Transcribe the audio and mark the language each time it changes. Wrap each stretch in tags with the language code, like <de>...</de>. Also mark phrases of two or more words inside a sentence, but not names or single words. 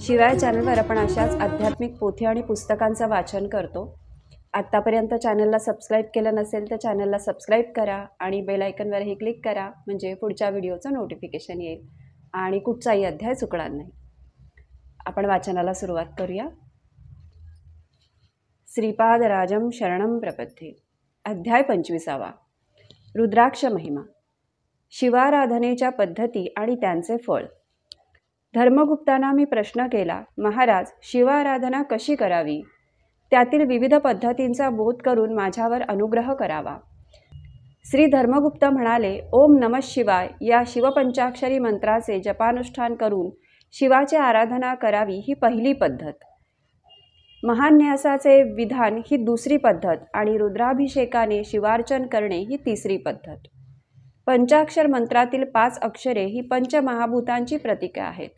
<mr>शिवाय चॅनलवर आपण अशाच आध्यात्मिक पोथी आणि पुस्तकांचं वाचन करतो। आत्तापर्यंत चॅनलला सबस्क्राईब केलं नसेल तर चॅनलला सबस्क्राईब करा आणि बेल आयकॉनवरही क्लिक करा, म्हणजे पुढच्या व्हिडिओचं नोटिफिकेशन येईल आणि कुठचाही अध्याय चुकणार नाही। आपण वाचनाला सुरुवात करूया।</mr> <sa>श्रीपादराजं शरणं प्रपद्ये।</sa> <mr>अध्याय 25वा। रुद्राक्ष महिमा। शिवाराधनेच्या पद्धती आणि त्यांचे फळ। धर्मगुप्तांना मी प्रश्न केला, महाराज, शिवाराधना कशी करावी? त्यातील विविध पद्धतींचा बोध करून माझ्यावर अनुग्रह करावा। श्री धर्मगुप्त म्हणाले,</mr> <sa>ओम नमः शिवाय</sa> <mr>या शिवपंचाक्षरी मंत्राचे जपानुष्ठान करून शिवाची आराधना करावी ही पहिली पद्धत। महान्यासाचे विधान ही दुसरी पद्धत आणि रुद्राभिषेकाने शिवार्चन करणे ही तिसरी पद्धत। पंचाक्षर मंत्रातील 5 अक्षरे ही पंचमहाभूतांची प्रतीके आहेत।</mr>